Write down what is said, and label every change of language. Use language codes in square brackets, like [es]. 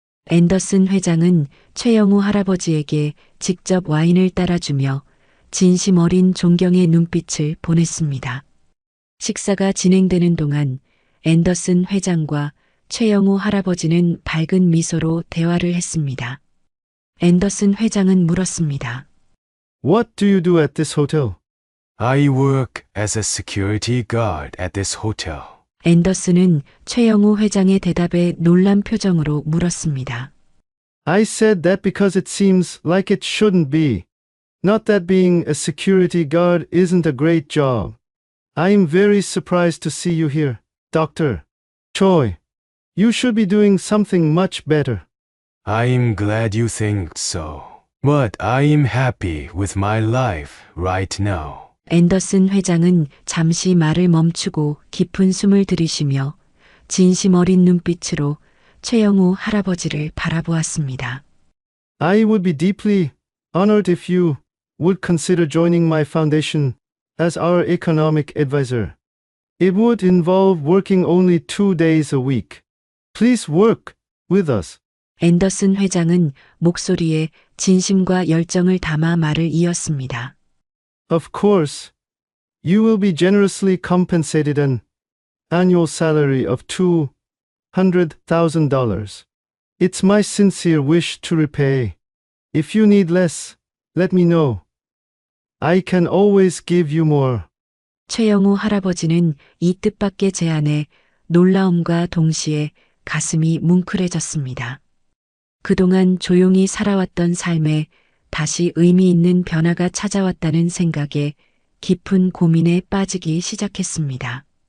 [ko] 앤더슨 회장은 최영우 할아버지에게 직접 와인을 따라주며 진심 어린 존경의 눈빛을 보냈습니다. 식사가 진행되는 동안 앤더슨 회장과 최영우 할아버지는 밝은 미소로 대화를 했습니다. 앤더슨 회장은 물었습니다. [en] What do you do at this hotel? I work as a security guard at this hotel. [ko] 앤더슨은 최영우 회장의 대답에 놀란 표정으로 물었습니다. [en] I said that because it seems like it shouldn't be. Not that being a security guard isn't a great job. I'm very surprised to see you here, Dr. Choi. You should be doing something much better. I'm glad you think so. But I'm happy with my life right now. [ko] 앤더슨 회장은 잠시 말을 멈추고 깊은 숨을 들이쉬며 진심 어린 눈빛으로 최영우 할아버지를 바라보았습니다. [en] I would be deeply honored if you would consider joining my foundation as our economic advisor. It would involve working only 2 days a week. Please work with us. [ko] 앤더슨 회장은 목소리에 진심과 열정을 담아 말을 이었습니다. [en] Of course, you will be generously compensated an annual salary of $200,000. It's my sincere wish to repay. If you need less, let me know. I can always give you more. [ko] 최영우 할아버지는 이 뜻밖의 제안에 놀라움과 동시에 가슴이 뭉클해졌습니다. 그동안 조용히 살아왔던 삶에 다시 의미 있는 변화가 찾아왔다는 생각에 깊은 고민에 빠지기 시작했습니다.